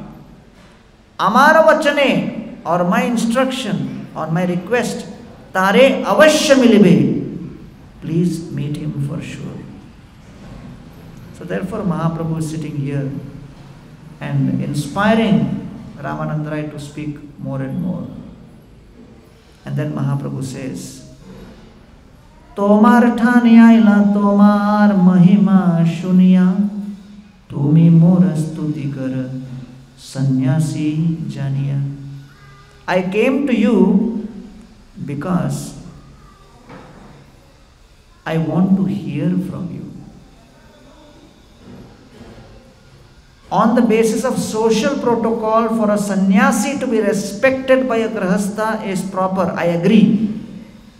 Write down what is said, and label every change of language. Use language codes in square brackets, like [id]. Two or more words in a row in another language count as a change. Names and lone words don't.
[bn] আমার বচনে, [en] or my instruction, or my request, [bn] তারে অবশ্য মিলিবে. [en] Please meet him for sure. So therefore Mahaprabhu is sitting here and inspiring Ramananda Rai to speak more and more. And then Mahaprabhu says, [bn] তোমার ঠাঞি আইলা তোমার মহিমা শুনিয়া, তুমি মোরে স্তুতি কর সন্ন্যাসী জানিয়া. [en] I came to you because I want to hear from you. On the basis of social protocol, for a sannyasi to be respected by a grahastha is proper, I agree.